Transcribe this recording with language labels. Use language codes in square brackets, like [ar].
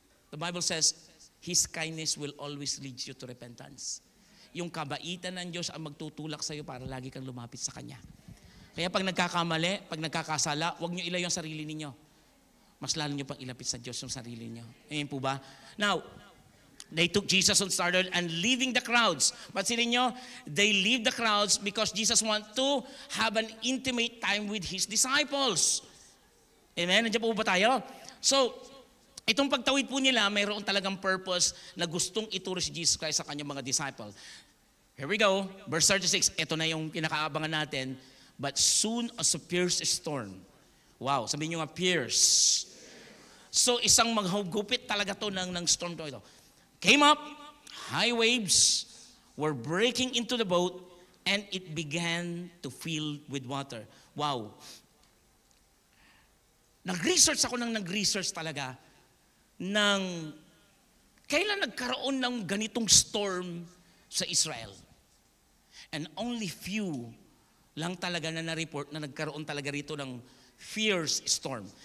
[en] The Bible says, His kindness will always lead you to repentance. [tl] Yung kabaitan ng Diyos ang magtutulak sa iyo para lagi kang lumapit sa Kanya. Kaya pag nagkakamali, pag nagkakasala, huwag niyo ilayo ang sarili ninyo. Mas lalo niyo pang ilapit sa Diyos yung sarili niyo. Ayan po ba? [en] Now, they took Jesus and started and leaving the crowds. [tl] Pansinin niyo, [en] they leave the crowds because Jesus want to have an intimate time with His disciples. [tl] Amen? Nandiyan po ba tayo? So, itong pagtawid po nila, mayroon talagang purpose na gustong ituro si Jesus Christ sa kanyang mga disciple. [en] Here we go, verse 36. [tl] Ito na yung pinakaabangan natin. [en] But soon as a fierce storm. Wow, [tl] sabihin nyo nga, [en] fierce. [tl] So isang maghugupit talaga to ng storm to ito. [en] Came up, high waves were breaking into the boat and it began to fill with water. Wow. [tl] Nag-research ako nag-research talaga ng kailan nagkaroon ng ganitong storm sa Israel. And only few lang talaga na na-report na nagkaroon talaga rito ng fierce storm.